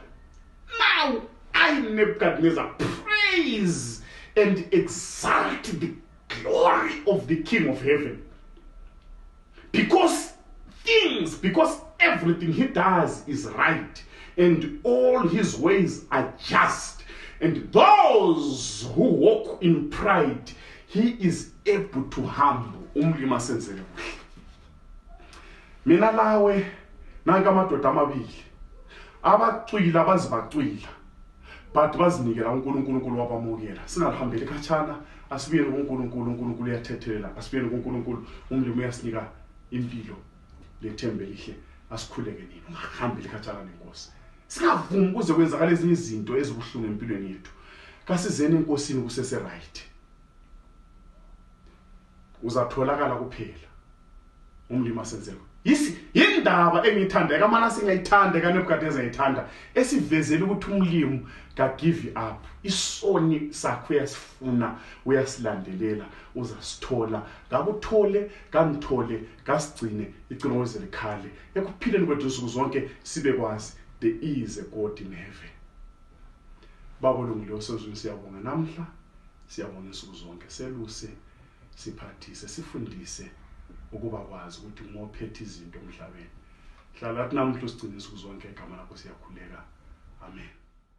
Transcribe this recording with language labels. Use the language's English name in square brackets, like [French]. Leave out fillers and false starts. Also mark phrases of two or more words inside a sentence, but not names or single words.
[English] Now I, Nebuchadnezzar, praise and exalt the glory of the King of heaven, because everything he does is right, and all his ways are just, and those who walk in pride he is able to humble. [North Ndebele] Umlimi asenzele kuhle. Mina lawe nanka amadoda amabili abacwila bazibacwila but bazinikela uNkulunkulu wabamukela. Singalihambeli khatshana, asibuyele kuNkulunkulu. uNkulunkulu uyathethelela. Asibuyele kuNkulunkulu. Umlimi uyasinika impilo lethembe lihle. Asikhuleke nini ungahambeli khatshana nenkosi. Singavumi kuze kwenzakala ezinye izinto ezibuhlungu empilweni yethu. Kasizeni enkosini kusese right. Uzatholakala kuphela. Umlimi asenzele. Yindaba engiyithanda kaManase ngiyayithanda kaNebukadnezar ngiyithanda esivezela ukuthi umlimi ka [English] give up. [North Ndebele] Isoni sakho uyasifuna uyasilandelela uzasithola. Ngakuthole kangithole kasigcine igcinoze likhale. Ekuphileni kwethu insuku zonke sibe kwazi [English] there is a God in heaven. [North Ndebele] Baba olungileyo sezweni siyabonga namhla, siyabonga insuku zonke. Seluse siphathise sifundise ukuba kwazi ukuthi ngophethe izinto emhlabeni. Hlala lathi namhla usigcine insuku zonke igama lakho siyakhuleka. Amen.